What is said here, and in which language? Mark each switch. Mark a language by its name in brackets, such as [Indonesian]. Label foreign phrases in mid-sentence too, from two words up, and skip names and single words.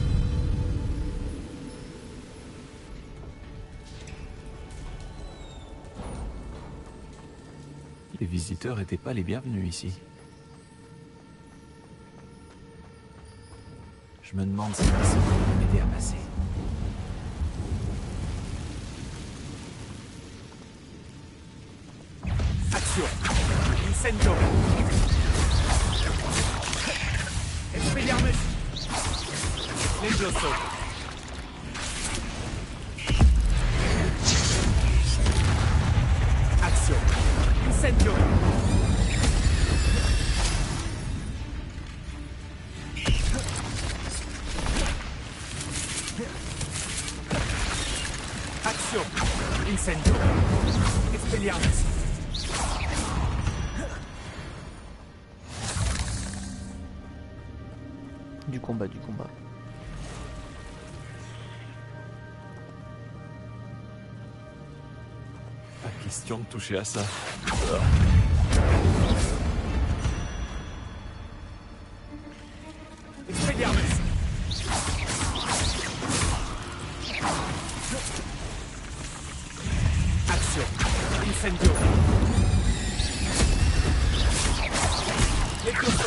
[French] Les visiteurs n'étaient pas les bienvenus ici. Je me demande si ici peut m'aider à passer. Action! Incendio! Expelliarmus! Levioso! Action! Incendio! Action! Incendio! Expelliarmus! Du combat, du combat. Pas question de toucher à ça. Expelliarmus! Action! Incendio! Levioso!